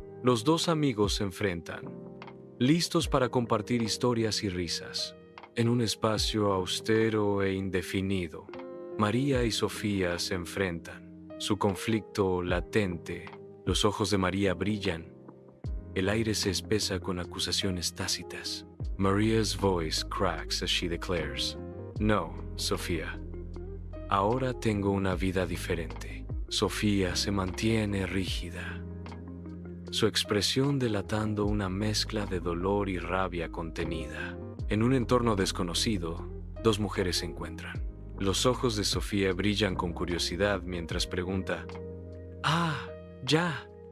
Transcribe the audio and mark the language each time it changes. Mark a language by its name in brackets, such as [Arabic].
[Spanish] Los dos amigos se enfrentan, listos para compartir historias y risas. En un espacio austero e indefinido, María y Sofía se enfrentan. Su conflicto latente. Los ojos de María brillan. El aire se espesa con acusaciones tácitas. [English] Maria's voice cracks as she declares, "No, Sofía. [Spanish] Ahora tengo una vida diferente." Sofía se mantiene rígida, su expresión delatando una mezcla de dolor y rabia contenida. En un entorno desconocido, dos mujeres se encuentran. Los ojos de Sofía brillan con curiosidad mientras pregunta, «Ah, ya.